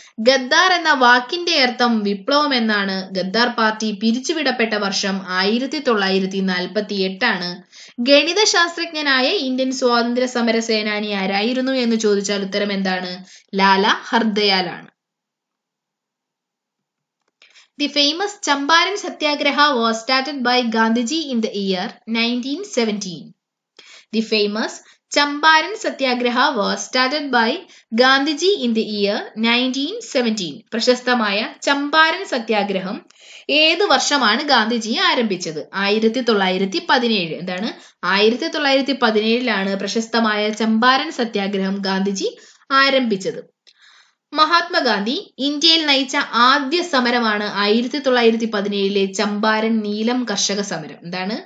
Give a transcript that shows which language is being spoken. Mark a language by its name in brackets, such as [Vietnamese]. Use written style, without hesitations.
[Malayalam] ഗദ്ദാർ എന്ന വാക്കിന്റെ അർത്ഥം വിപ്ലവം എന്നാണ്. ഗദ്ദാർ പാർട്ടി പിരിച്ചുവിടപ്പെട്ട വർഷം 1948 ആണ്. ഗണിതശാസ്ത്രജ്ഞനായ ഇന്ത്യൻ സ്വാതന്ത്ര്യ സമര സേനാനി ആരായിരുന്നു എന്ന് ചോദിച്ചാൽ ഉത്തരം എന്താണ്? ലാലാ ഹർദയാൽ ആണ്. [English] The famous Champaran Satyagraha was started by Gandhiji in the year 1917. The famous Champaran Satyagraha was started by Gandhiji in the year 1917. [Malayalam] പ്രശസ്തമായ ചമ്പാരൻ സത്യാഗ്രഹം ഏത് വർഷമാണ് ഗാന്ധിജി ആരംഭിച്ചത്? 1917. എന്താണ്? 1917 പ്രശസ്തമായ ചമ്പാരൻ സത്യാഗ്രഹം ഗാന്ധിജി ആരംഭിച്ചത്. മഹാത്മാഗാന്ധി ഇന്ത്യയിൽ നയിച്ച ആദ്യ സമരമാണ് 1917 ചമ്പാരൻ നീലം കർഷക സമരം. എന്താണ്?